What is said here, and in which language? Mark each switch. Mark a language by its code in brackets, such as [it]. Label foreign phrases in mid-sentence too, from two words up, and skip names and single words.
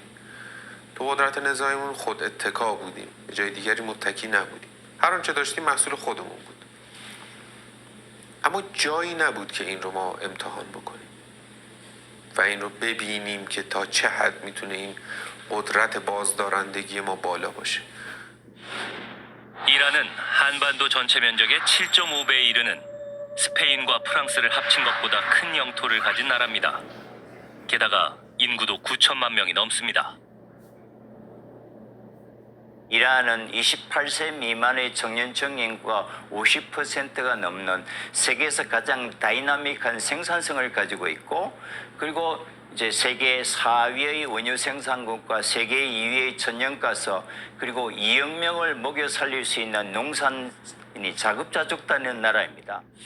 [fa] تو قدرت نظامیمون خود اتکا بودیم. به جای دیگری متکی نبودیم. هر آنچه داشتیم محصول خودمون بود. اما جایی نبود که این رو ما امتحان بکنیم و این رو ببینیم که تا چه حد میتونه این قدرت بازدارندگی ما بالا باشه. [ko] 이란은 한반도 전체 면적의 7.5배에 이르는 스페인과 프랑스를 합친 것보다 큰 영토를 가진 나라입니다. 게다가 인구도 9천만 명이 넘습니다. 이란은 28세 미만의 청년층 인구가 50%가 넘는 세계에서 가장 다이나믹한 생산성을 가지고 있고, 그리고 이제 세계 4위의 원유 생산국과 세계 2위의 천연가서, 그리고 2억 명을 먹여 살릴 수 있는 농산인이 자급자족다는 나라입니다.